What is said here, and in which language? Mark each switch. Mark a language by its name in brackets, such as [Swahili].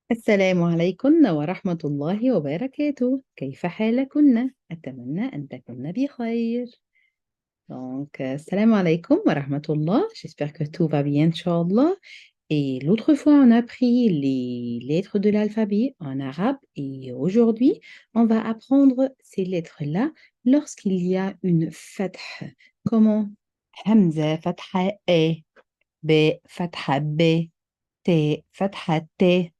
[Arabic] السلام عليكن ورحمة الله وبركاته. كيف حالكن؟ أتمنى أن تكن بخير. Salam alaikum wa rahmatullah. [French] J'espère que tout va bien, Inch'Allah. Et l'autre fois, on a pris les lettres de l'alphabet en arabe et aujourd'hui, on va apprendre ces lettres-là lorsqu'il y a une fath. Comment? [Arabic] Hamza, fatha E, B, fatha B, T, fatha T.